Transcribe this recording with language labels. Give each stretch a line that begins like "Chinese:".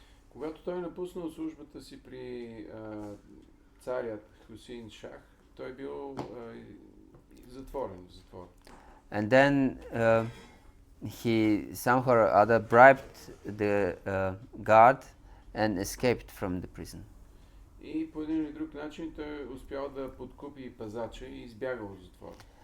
Bulgarian: Когато той напуснал службата си при царят Хусейн Шах, той бил затворен в затвор.
English: And then he somehow or other bribed the guard and escaped from the prison.
Bulgarian: И по един или друг начин той успял да подкупи пазача и избягал от затвора.